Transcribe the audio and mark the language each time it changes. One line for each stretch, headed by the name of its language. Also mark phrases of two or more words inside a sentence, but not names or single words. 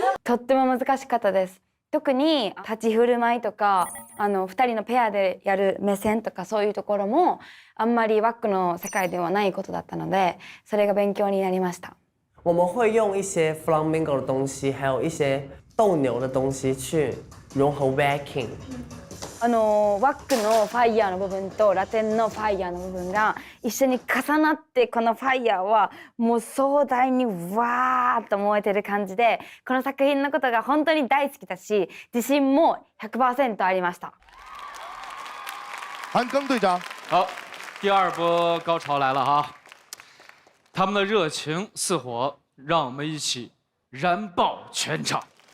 Japanese: とっても難しかったです。特に立ち振る舞いとか2人のペアでやる目線とかそういうところもあんまりワックの世界ではないことだったのでそれが勉強になりました。
Chinese: 我们会用一些 flamingo 的东西，还有一些斗牛的东西去融合 wacking。
Japanese: ワックのファイヤーの部分とラテンのファイヤーの部分が一緒に重なってこのファイヤーはもう壮大にわーっと燃えてる感じでこの作品のことが本当に大好きだし自信も 100% ありました。
Chinese: 韩庚队长，好，第二波高潮来了哈，他们的热情似火，让我们一起燃爆全场。